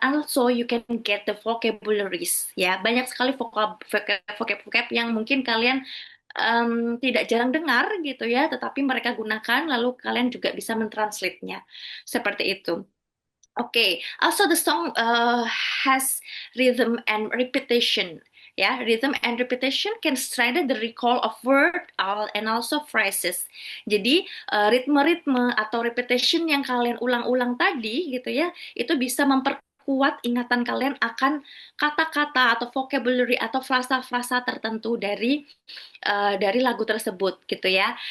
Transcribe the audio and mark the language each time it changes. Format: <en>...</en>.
<en>Also you can get the vocabularies</en> <id>ya. Banyak sekali vocab yang mungkin kalian tidak jarang dengar gitu ya, tetapi mereka gunakan, lalu kalian juga bisa mentranslate-nya. Seperti itu.</id> <en>Okay, also the song has rhythm and repetition. Ya, rhythm and repetition can strengthen the recall of and also phrases.</en> <id>Jadi, ritme-ritme atau repetition yang kalian ulang-ulang tadi gitu ya, itu bisa memperkuat ingatan kalian akan kata-kata atau vocabulary atau frasa-frasa tertentu dari lagu tersebut gitu ya.</id>